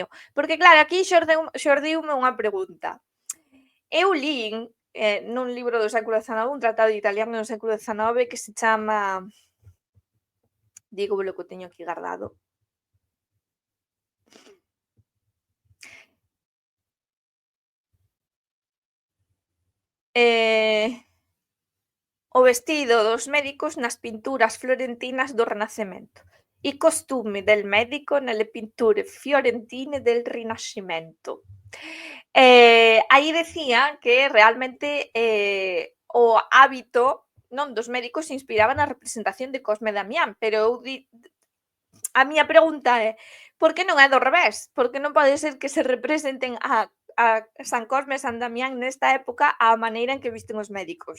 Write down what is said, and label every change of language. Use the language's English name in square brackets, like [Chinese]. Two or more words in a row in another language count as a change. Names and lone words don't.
[Galician] Porque claro, aquí xordiume unha pregunta. Eu lin, nun libro do século XIX, un tratado de italiano do século XIX que se chama, dígovolo que o teño aquí gardado, eh o vestido dos médicos nas pinturas florentinas do Renacemento. [Italian] I costumi del medico nelle pitture fiorentine del Rinascimento. [Galician] Aí decía que realmente o hábito non dos médicos se inspiraba na representación de Cosme e Damián, pero eu a miña pregunta é: por que non é do revés? Por que non pode ser que se representen a San Cosme e San Damián nesta época á maneira en que visten os médicos?